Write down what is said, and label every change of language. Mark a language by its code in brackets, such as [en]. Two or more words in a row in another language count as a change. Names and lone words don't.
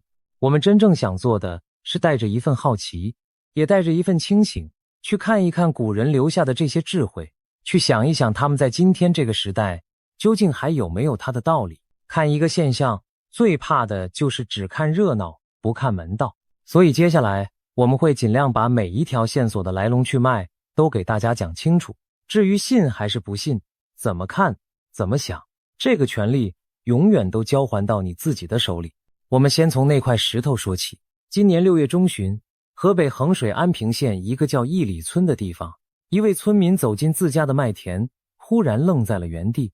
[zh] 我們真正想做的是帶着一份好奇，也帶着一份清醒，去看一看古人留下的這些智慧，去想一想他們在今天這個時代究竟還有沒有它的道理。看一個現象，最怕的就是只看熱鬧，不看門道。所以接下來我們會盡量把每一條線索的來龍去脈都給大家講清楚。至於信還是不信，怎麼看怎麼想，這個權利永遠都交還到你自己的手裡。我們先從那塊石頭說起。今年6月中旬，河北衡水安平縣一個叫義里村的地方，一位村民走進自家的麥田，忽然愣在了原地。